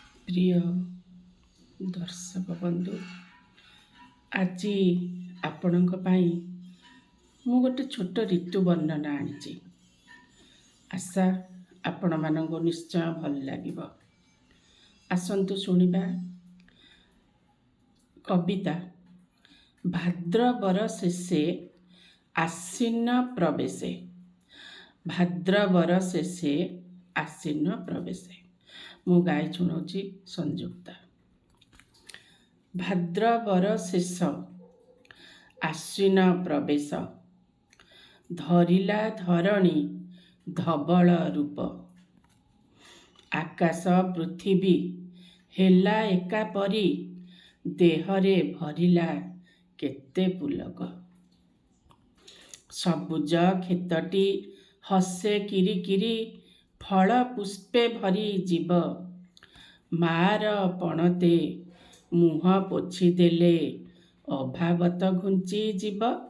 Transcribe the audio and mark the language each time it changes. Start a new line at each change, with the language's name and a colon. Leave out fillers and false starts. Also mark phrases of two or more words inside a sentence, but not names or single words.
Odia: ପ୍ରିୟ ଦର୍ଶକ ବନ୍ଧୁ, ଆଜି ଆପଣଙ୍କ ପାଇଁ ମୁଁ ଗୋଟେ ଛୋଟ ଋତୁ ବର୍ଣ୍ଣନା ଆଣି। ଆଶା ଆପଣ ମାନଙ୍କ ନିଶ୍ଚୟ ଭଲ ଲାଗିବ। ଆସନ୍ତୁ ଶୁଣିବା କବିତା। ଭାଦ୍ରବର ଶେଷେ ଆଶ୍ୱିନ ପ୍ରବେଶେ। ଭାଦ୍ରବର ଶେଷେ ଆଶ୍ୱିନ ପ୍ରବେଶେ। ମୁଁ ଗାଇ ଶୁଣାଉଁଗୀ ସଂଯୁକ୍ତା। ଭାଦ୍ରବର ଶେଷ ଆଶ୍ୱିନ ପ୍ରବେଶ, ଧରିଲା ଧରଣୀ ଧବଳ ରୂପ। ଆକାଶ ପୃଥିବୀ ହେଲା ଏକା ପରି, ଦେହରେ ଭରିଲା କେତେ ପୁଲକ। ସବୁଜ କ୍ଷେତଟି ହସେ କିରିକିରି, ଫଳ ପୁଷ୍ପେ ଭରି ଜୀବ। ମାର ପଣତେ ମୁହଁ ପୋଛି ଦେଲେ, ଅଭାବତ ଘୁଞ୍ଚି ଜୀବ।